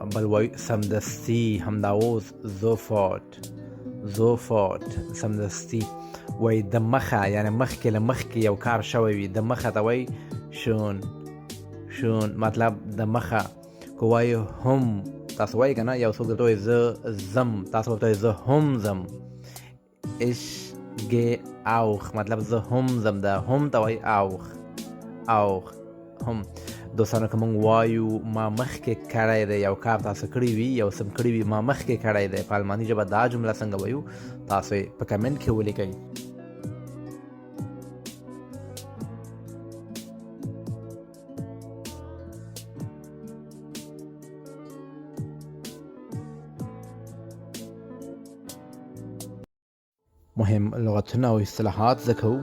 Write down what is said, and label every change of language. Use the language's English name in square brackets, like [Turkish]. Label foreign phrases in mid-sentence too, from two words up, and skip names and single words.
[Pashto] بل وایو سمدستي، همدا اوس sofort سمدستي. وایي د مخه یعنی مخکې له مخکې یو کار شوی وي، د مخه ته وایي schon مطلب د مخه. که وایو هم، تاسو وایي که نه، یو څوک درته وایي زه ځم، تاسو ورته وایي زه هم ځم. [German] ich gehe auch [Pashto] مطلب زه هم ځم، د هم ته وایي auch هم. دوستانو که مونږ وایو ما مخکې کړی دی، یو کار تاسو کړی وي، یو څه کړی وي، ما مخکې کړی دی، په الماني ژبه دا جمله څنګه وایو تاسو یې په کمنټ کې ولیکئ. مهم لغتونه او اصطلاحات زده کوو.